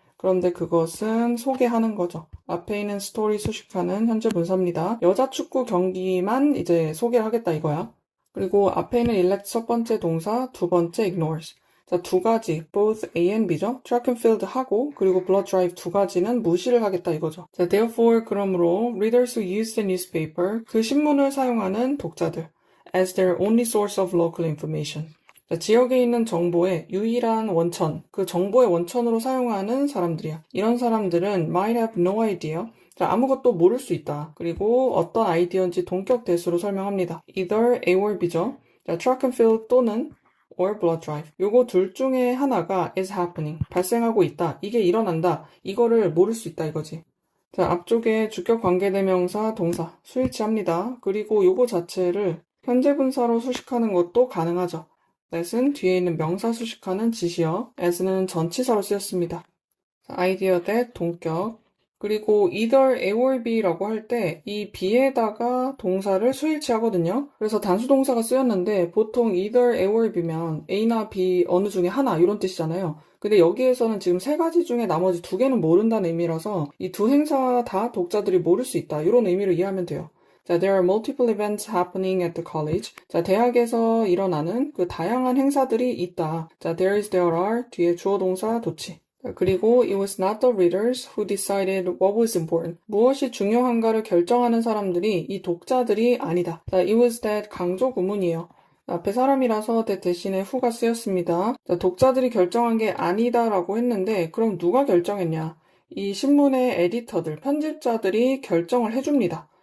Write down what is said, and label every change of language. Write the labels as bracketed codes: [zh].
[ko] 그런데 그것은 소개하는 거죠. 앞에 있는 스토리 수식하는 현재 분사입니다. 여자 축구 경기만 이제 소개를 하겠다 이거야. 그리고 앞에 있는 elect 첫 번째 동사, 두 번째 ignores. 자, 두 가지, both A and B죠. track and field 하고, 그리고 blood drive 두 가지는 무시를 하겠다 이거죠. [en] 자, therefore, [ko] 그러므로, [en] readers who use the newspaper, [ko] 그 신문을 사용하는 독자들, [en] as their only source of local information. [ko] 자, 지역에 있는 정보의 유일한 원천, 그 정보의 원천으로 사용하는 사람들이야. 이런 사람들은 [en] might have no idea. [ko] 자, 아무것도 모를 수 있다. 그리고 어떤 아이디어인지 동격 대수로 설명합니다. [en] either A or B죠. 자, track and field 또는 or blood drive. [ko] 요거 둘 중에 하나가 [en] is happening. [ko] 발생하고 있다. 이게 일어난다. 이거를 모를 수 있다 이거지. 자, 앞쪽에 주격 관계대명사 동사 수일치합니다. 그리고 요거 자체를 현재 분사로 수식하는 것도 가능하죠. that은 뒤에 있는 명사 수식하는 지시어, as는 전치사로 쓰였습니다. idea that 동격, 그리고 either A or B라고 할 때 이 B에다가 동사를 수일치하거든요. 그래서 단수동사가 쓰였는데 보통 either A or B면 A나 B 어느 중에 하나 이런 뜻이잖아요. 근데 여기에서는 지금 세 가지 중에 나머지 두 개는 모른다는 의미라서 이 두 행사 다 독자들이 모를 수 있다. 이런 의미로 이해하면 돼요. [en] 자, there are multiple events happening at the college. [ko] 자, 대학에서 일어나는 그 다양한 행사들이 있다. 자, there are 뒤에 주어 동사 도치. [en] 자, 그리고 it was not the readers who decided what was important. [ko] 무엇이 중요한가를 결정하는 사람들이 이 독자들이 아니다. 자, it was that 강조 구문이에요. 앞에 사람이라서 that 대신에 who가 쓰였습니다. 자, 독자들이 결정한 게 아니다라고 했는데 그럼 누가 결정했냐? 이 신문의 에디터들, 편집자들이 결정을 해줍니다.